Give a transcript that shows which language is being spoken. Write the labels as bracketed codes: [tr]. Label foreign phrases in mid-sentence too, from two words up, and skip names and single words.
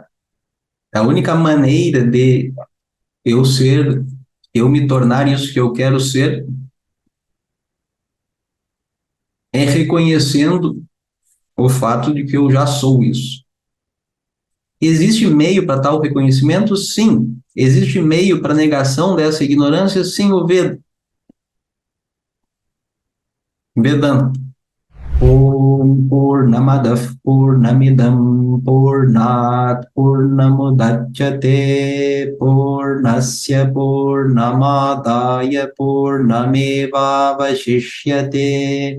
[pt] A única maneira de eu ser, eu me tornar isso que eu quero ser, é reconhecendo o fato de que eu já sou isso. Existe meio para tal reconhecimento? Sim. Existe meio para negação dessa ignorância? Sim, o Vedanta. [sa] ॐ पूर्णमदः पूर्णमिदं पूर्णात् पूर्णमुदच्यते पूर्णस्य पूर्णमादाय पूर्णमेव अवशिष्यते.